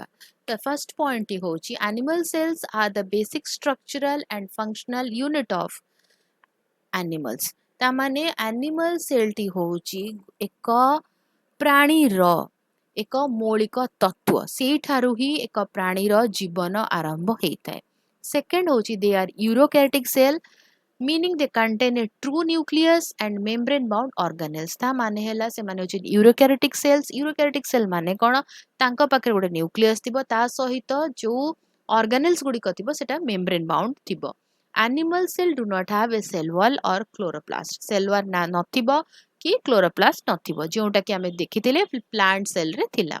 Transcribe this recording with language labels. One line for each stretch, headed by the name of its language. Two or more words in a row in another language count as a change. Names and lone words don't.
English: ତ first point ହେଉଛି animal cells are the basic structural and functional unit of animals.
Odia: ତାମାନେ
English: animal cell
Odia: ହେଉଛି ଏକ ପ୍ରାଣୀର ଏକ ମୌଳିକ ତତ୍ତ୍ୱ, ସେଇଠାରୁ ହିଁ ଏକ ପ୍ରାଣୀର ଜୀବନ ଆରମ୍ଭ ହେଇଥାଏ।
English: ସେକେଣ୍ଡ ହେଉଛି they are eukaryotic cell, meaning they contain a true nucleus and membrane bound organelles।
Odia: ତା ମାନେ ହେଲା ସେମାନେ ହେଉଛି
English: eukaryotic cells. eukaryotic cell
Odia: ମାନେ କ'ଣ? ତାଙ୍କ ପାଖରେ ଗୋଟେ ନ୍ୟୁକ୍ଲିୟସ୍ ଥିବ, ତା ସହିତ ଯୋଉ ଅର୍ଗାନେଲ୍ସ ଗୁଡ଼ିକ ଥିବ ସେଟା
English: membrane bound
Odia: ଥିବ।
English: animal cell do not have a cell wall or chloroplast. cell wall
Odia: ନଥିବ କି କ୍ଲୋରୋପ୍ଲାଷ୍ଟ ନଥିବ, ଯେଉଁଟାକି ଆମେ ଦେଖିଥିଲେ
English: plant cell
Odia: ଥିଲା।